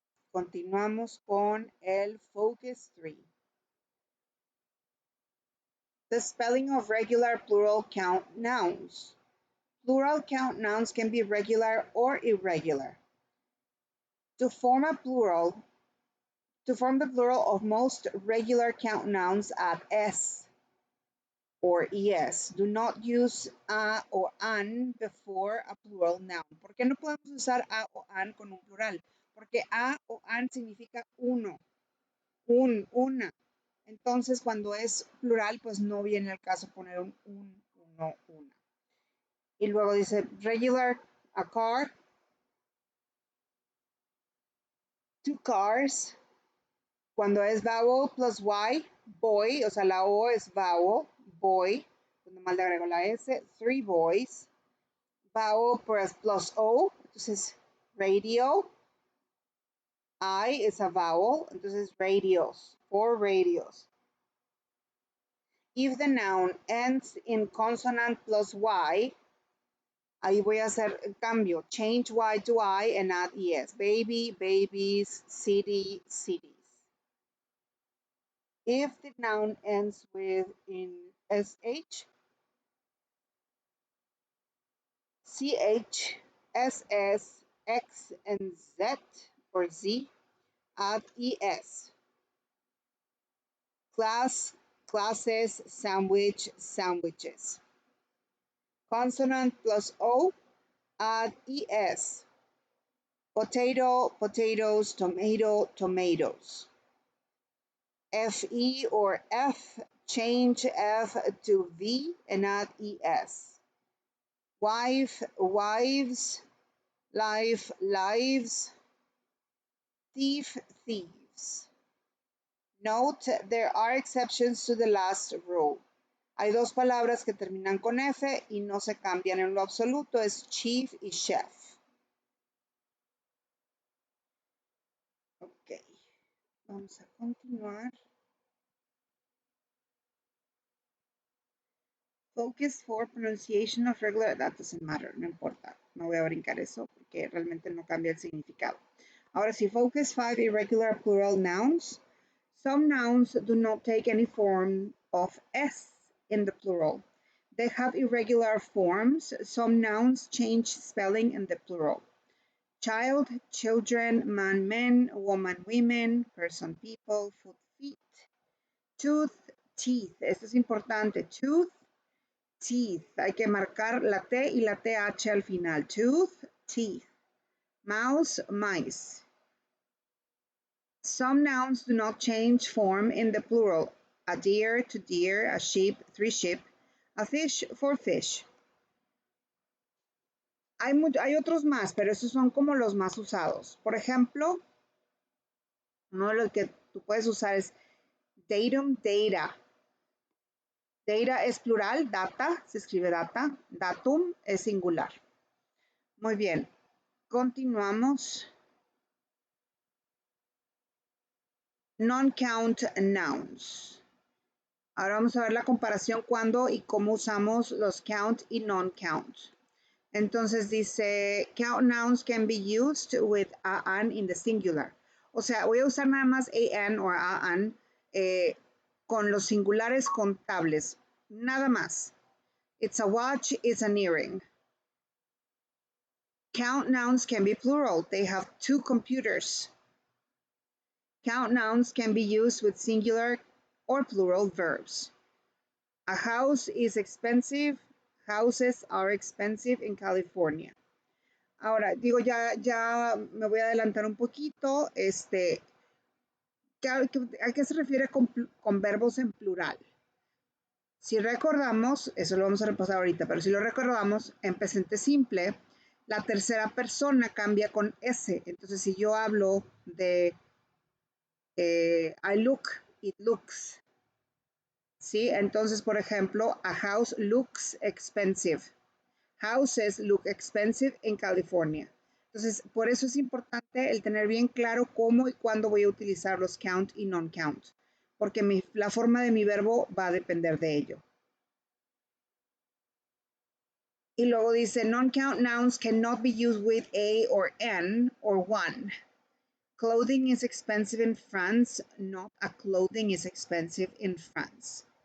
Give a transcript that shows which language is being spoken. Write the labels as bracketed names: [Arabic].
[Spanish] Continuamos con el Focus 3. [English] The spelling of regular plural count nouns. Plural count nouns can be regular or irregular. To form the plural of most regular count nouns, add s or es. Do not use a or an before a plural noun. [Spanish] ¿Por qué no podemos usar a o an con un plural? Porque a o an significa uno, una. Entonces, cuando es plural, pues no viene al caso poner un, uno, una. Y luego dice regular, [English] a car, two cars. [Spanish] Cuando es [English] vowel plus y, boy, [Spanish] o sea, la O es [English] vowel, boy. [Spanish] Cuando más le agrego la S, [English] three boys. Vowel plus O, [Spanish] entonces radio. [English] I is a vowel, [Spanish] entonces [English] radios, four radios. If the noun ends in consonant plus Y, [Spanish] ahí voy a hacer el cambio. [English] Change Y to I and add ES. Baby, babies, city, cities. If the noun ends in SH, CH, SS, X, and Z, or Z, add ES. Class, classes, sandwich, sandwiches. Consonant plus O, add ES. Potato, potatoes, tomato, tomatoes. FE or F, change F to V and add ES. Wife, wives, life, lives. Thief, thieves. Note, there are exceptions to the last rule. [Spanish] Hay dos palabras que terminan con F y no se cambian en lo absoluto, es chief y chef. Ok, vamos a continuar. [English] Focus for pronunciation of regular, that doesn't matter, [Spanish] no importa. No voy a brincar eso porque realmente no cambia el significado. Ahora sí, [English] focus 5, irregular plural nouns. Some nouns do not take any form of S in the plural. They have irregular forms. Some nouns change spelling in the plural. Child, children, man, men, woman, women, person, people, foot, feet. Tooth, teeth. Esto es importante. Tooth, teeth. Hay que marcar la T y la TH al final. Tooth, teeth. Mouse, mice. Some nouns do not change form in the plural. A deer, to deer, a sheep, three sheep, a fish, four fish. [Spanish] Hay otros más, pero esos son como los más usados. Por ejemplo, uno de los que tú puedes usar es datum, data. Data es plural, data, se escribe data. Datum es singular. Muy bien, continuamos. [English] Non-count nouns. [Spanish] Ahora vamos a ver la comparación cuando y cómo usamos los count y non-count. Entonces dice, [English] count nouns can be used with an in the singular. [Spanish] O sea, voy a usar nada más an o an con los singulares contables. Nada más. [English] It's a watch, it's an earring. Count nouns can be plural. They have 2 computers. Count nouns can be used with singular or plural verbs. A house is expensive. Houses are expensive in California. [Spanish] Ahora, digo, ya me voy a adelantar un poquito. ¿A qué se refiere con verbos en plural? Si recordamos, eso lo vamos a repasar ahorita, pero si lo recordamos, en presente simple, la tercera persona cambia con S. Entonces, si yo hablo de [English] I look, it looks. [Spanish] ¿Sí? Entonces, por ejemplo, [English] a house looks expensive. Houses look expensive in California. [Spanish] Entonces, por eso es importante el tener bien claro cómo y cuándo voy a utilizar los count y non-count, porque la forma de mi verbo va a depender de ello. Y luego dice, [English] non-count nouns cannot be used with a or an or one. Clothing is expensive in France, not a clothing is expensive in France.